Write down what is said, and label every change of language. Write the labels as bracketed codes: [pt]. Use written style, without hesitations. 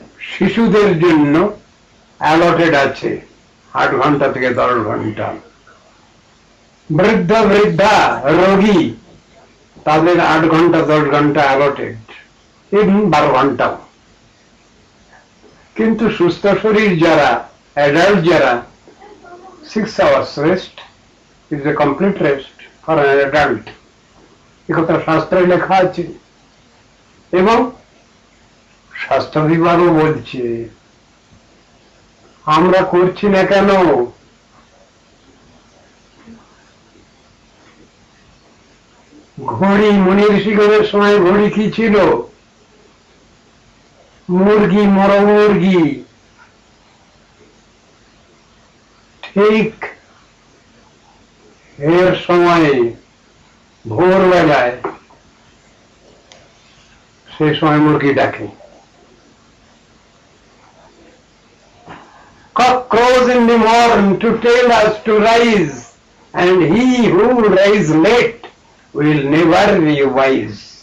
[bn] শিশুদের জন্য অ্যালটেড আছে 8 ঘন্টা থেকে 10 ঘন্টা। বৃদ্ধ বৃদ্ধা রোগী তাদের 8 ঘন্টা 10 ঘন্টা অ্যালটেড, even 12 ঘন্টা। কিন্তু সুস্থ শরীর যারা, অ্যাডাল্ট যারা, [en] 6 hours rest is a complete rest for an adult. [bn] একথা শাস্ত্রে লেখা আছে এবং স্বাস্থ্য বিভাগও বলছে। আমরা করছি না কেন? ঘড়ি, মুনি ঋষিগণের সময় ঘড়ি কি ছিল? মুরগি, মর মুরগি। ঠিক এর সময়ে ভোরবেলায় সে সময় মুরগি ডাকে। [en] Cock crows in the morn to tell us to rise, and he who rise late will never be wise.